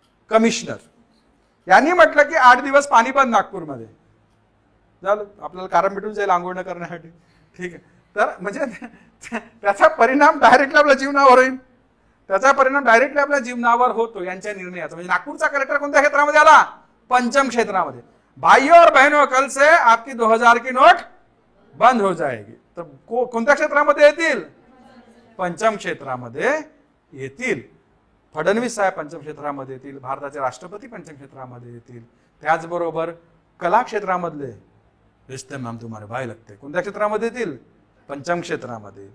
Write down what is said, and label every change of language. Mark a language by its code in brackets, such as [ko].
[mr] Commissioner, यांनी म्हटलं की 8 दिवस पाणी बंद नागपूरमध्ये. झालं, आपल्याला कारण भेटून जाईल आंघोळ करण्यासाठी. ठीक आहे. तर म्हणजे त्याचा परिणाम डायरेक्टली आपल्या जीवनावर होईल, त्याचा परिणाम डायरेक्टली आपल्या जीवनावर होतो यांच्या निर्णयाचा. म्हणजे नागपूरचा कलेक्टर कोणत्या क्षेत्रामध्ये आला? पंचम क्षेत्रामध्ये. [hi] भाइयों और बहनों, कल से आपकी 2000 की नोट बंद हो जाएगी. [mr] तर कोणत्या क्षेत्रामध्ये येतील? पंचम क्षेत्रामध्ये येतील. फडणवीस साहेब पंचम क्षेत्रामध्ये येतील, भारताचे राष्ट्रपती पंचम क्षेत्रामध्ये येतील. त्याचबरोबर कला क्षेत्रामधले [hi] रिश्ते में हम तुम्हारे भाई लगते [mr] कोणत्या क्षेत्रामध्ये येतील? पंचम क्षेत्रामध्ये.